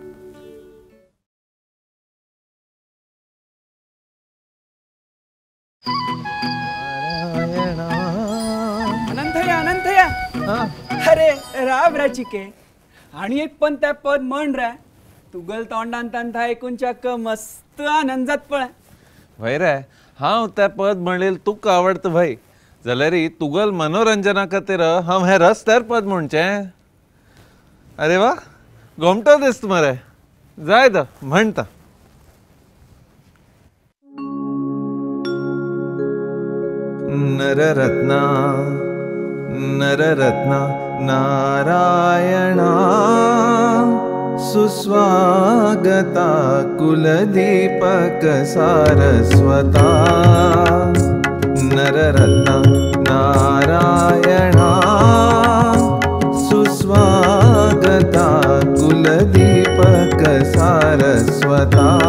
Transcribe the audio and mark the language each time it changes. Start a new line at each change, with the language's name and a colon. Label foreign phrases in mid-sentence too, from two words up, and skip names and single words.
Konkani: अनंतया अनंतया अरे राब राचिके आणि एक पण त्या पद म्हण रे. तुगल तोंडान तांता ऐकून चक्क मस्त आनंद जात पळय. वय रे हांव तें पद म्हणलें तुका आवडता भाई जाल्यार तुगल मनोरंजना खातीर हांव हें रस्त्यार पद म्हणचें. अरे वा गोमटो दिसता मरे. जाय द म्हणटा. नररत्ना नररत्ना नारायणा सुस्वागता कुलदीपक सारस्वता. नररत्ना नारायणा सुस्वागता कुलदीपक सारस्वता.